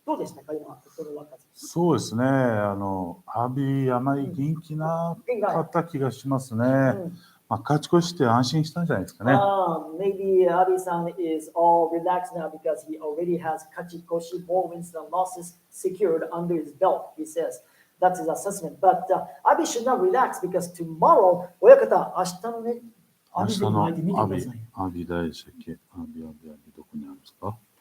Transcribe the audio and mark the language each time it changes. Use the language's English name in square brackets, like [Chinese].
[Japanese] どうでしたか今、Kotonowaka？そうですね。阿炎あまり元気なかった気がしますね。まあ勝ち越して安心したんじゃないですかね。 [English] Maybe Abi-san is all relaxed now because he already has kachikoshi, 4 wins and losses secured under his belt, he says. That's his assessment. But Abi should not relax because tomorrow, [Japanese] 親方、明日のね、明日の阿炎大関、阿炎どこにあるんですか？